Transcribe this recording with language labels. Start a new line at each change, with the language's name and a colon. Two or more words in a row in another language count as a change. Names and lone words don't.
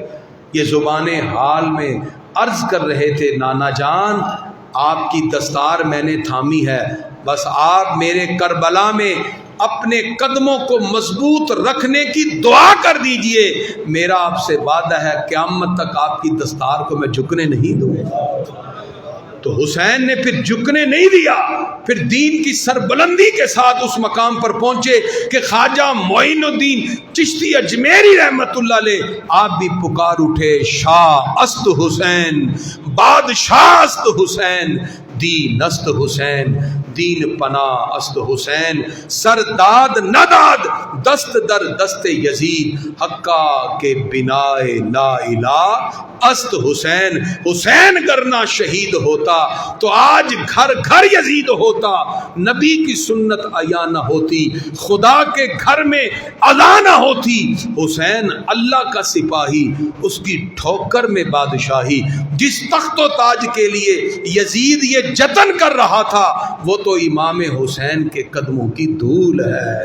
Urdu: یہ زبان حال میں عرض کر رہے تھے، نانا جان آپ کی دستار میں نے تھامی ہے، بس آپ میرے کربلا میں اپنے قدموں کو مضبوط رکھنے کی دعا کر دیجئے، میرا آپ سے وعدہ ہے قیامت تک آپ کی دستار کو میں جھکنے نہیں دوں گا۔ تو حسین نے پھر جھکنے نہیں دیا، پھر دین کی سربلندی کے ساتھ اس مقام پر پہنچے کہ خواجہ معین الدین چشتی اجمیری رحمت اللہ علیہ آپ بھی پکار اٹھے،
Persian: شاہ است حسین، بادشاہ است حسین، دین است حسین، دین پناہ است حسین، سرداد نداد دست در دست یزید، حقا کے بنائے لا الہ است حسین۔
Urdu: حسین کرنا شہید ہوتا تو آج گھر گھر یزید ہوتا، نبی کی سنت عیا نہ ہوتی، خدا کے گھر میں اذان نہ ہوتی۔ حسین اللہ کا سپاہی، اس کی ٹھوکر میں بادشاہی، جس تخت و تاج کے لیے یزید یہ جتن کر رہا تھا وہ تو امام حسین کے قدموں کی دھول ہے۔